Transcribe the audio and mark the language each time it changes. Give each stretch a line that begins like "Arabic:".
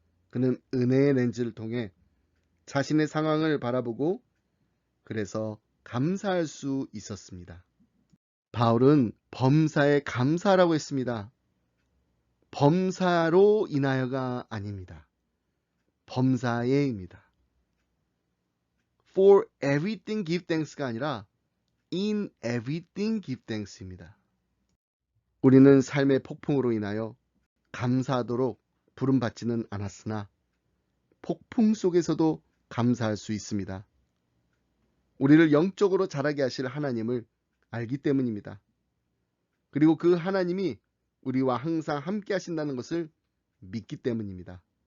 Korean: 그는 은혜의 렌즈를 통해 자신의 상황을 바라보고 그래서 감사할 수 있었습니다. 바울은 범사에 감사라고 했습니다. 범사로 인하여가 아닙니다. 범사에입니다.
English: For everything give thanks가 아니라 in everything give thanks입니다.
Korean: 우리는 삶의 폭풍으로 인하여 감사하도록 부름받지는 않았으나 폭풍 속에서도 감사할 수 있습니다. 우리를 영적으로 자라게 하실 하나님을 알기 때문입니다. 그리고 그 하나님이 우리와 항상 함께 하신다는 것을 믿기 때문입니다.